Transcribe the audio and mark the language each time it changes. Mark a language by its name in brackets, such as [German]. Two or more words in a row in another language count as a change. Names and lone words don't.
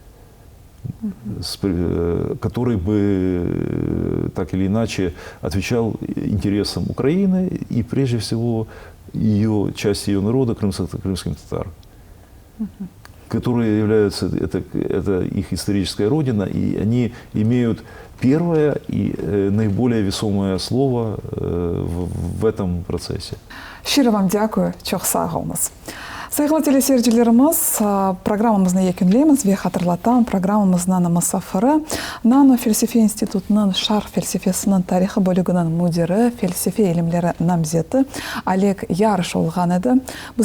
[Russian] который бы так или иначе отвечал интересам Украины и прежде всего части ее народа, крымским татар, которые являются, это их историческая родина, и они имеют первое и наиболее весомое слово в этом процессе. [Ukrainian] Щиро вам дякую, [Crimean Tatar] çok sağ olunuz. Saygılı teleseyircilerimiz, programımızın yekünleyimiz ve hatırlatan programımızdan Mısafırı, Nano Felsefe İnstitutu'nun Şark Felsefesinin Tarixi bölümünün müdiri, felsefe ilimleri namzeti Oleg Yarış olğan edi.